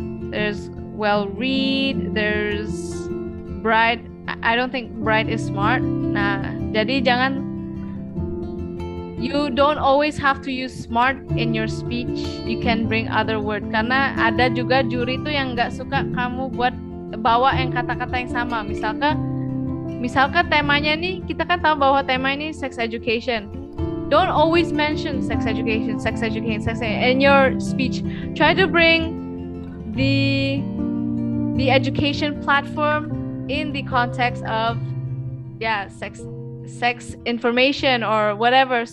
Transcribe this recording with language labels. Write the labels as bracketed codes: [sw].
[en] There's well read, there's bright. I don't think bright is smart. Nah, jadi you don't always have to use smart in your speech. You can bring other word. [id] Karena ada juga juri tuh yang nggak suka kamu bawa yang kata-kata yang sama. Misalkan temanya nih, kita kan tahu bahwa tema ini sex education. [en] Don't always mention sex education in your speech. Try to bring the education platform in the context of sex information or whatever.